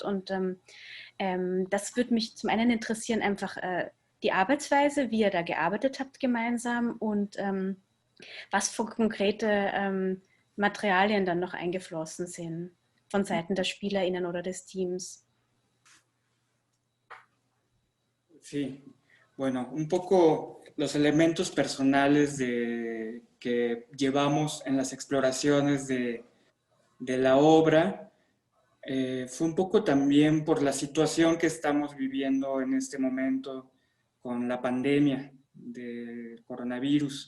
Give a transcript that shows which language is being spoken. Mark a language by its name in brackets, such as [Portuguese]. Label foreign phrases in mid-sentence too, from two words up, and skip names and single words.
[German] Und das würde mich zum einen interessieren, einfach die Arbeitsweise, wie ihr da gearbeitet habt gemeinsam und was für konkrete Materialien dann noch eingeflossen sind von Seiten der SpielerInnen oder des Teams. [Spanish] Sí, bueno, un poco los elementos personales que llevamos en las exploraciones de la obra fue un poco también por la situación que estamos viviendo en este momento con la pandemia del coronavirus.